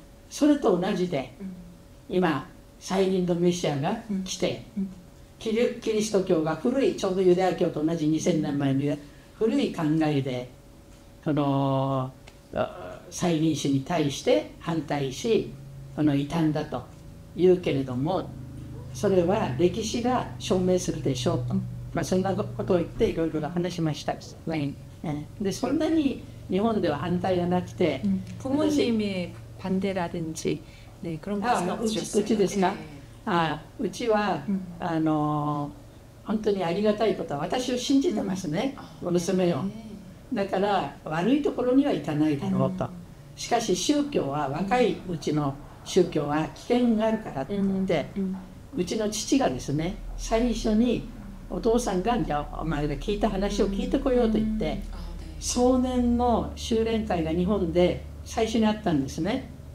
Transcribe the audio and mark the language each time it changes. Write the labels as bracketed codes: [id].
[ja] それと同じで今再臨のメシアが来て、キリスト教が古い、ちょうどユダヤ教と同じ2000年前の古い考えでこの再臨主に対して反対し、異端だと言うけれども、それは歴史が証明するでしょうと、そんなことを言っていろいろ話しました。でそんなに日本では反対がなくて、 [ko] 부모님의 반대라든지 그런 것은 없으셨어요? [ja] うちですか？うちは本当にありがたいことは、私を信じてますね、娘を。だから悪いところには行かないだろうと。しかし宗教は、若いうちの宗教は危険があるからって言って、うちの父がですね、最初にお父さんがじゃあお前が聞いた話を聞いてこようと言って、壮年の修練会が日本で最初にあったんですね。